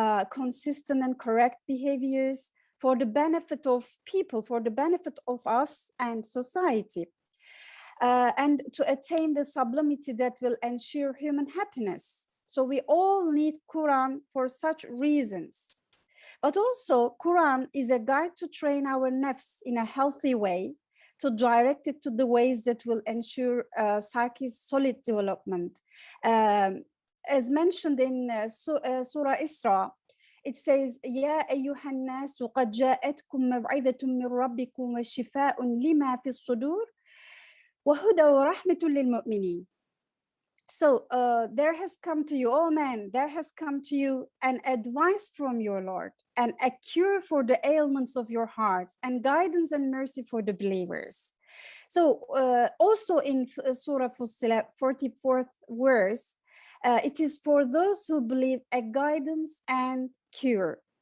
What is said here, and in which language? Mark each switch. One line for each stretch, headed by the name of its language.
English: consistent and correct behaviors for the benefit of people, for the benefit of us and society, and to attain the sublimity that will ensure human happiness. So we all need Quran for such reasons. But also, Quran is a guide to train our nafs in a healthy way, to direct it to the ways that will ensure psyche's solid development. As mentioned in Surah Isra, it says,
Arabic: يا أيها الناس قد جاءتكم موعظة من ربكم وشفاء لما في الصدور وهدى ورحمة للمؤمنين.
English: So there has come to you, oh man, there has come to you an advice from your Lord, and a cure for the ailments of your hearts, and guidance and mercy for the believers. So also in Surah Fussilat, 44th verse, it is for those who believe a guidance and cure.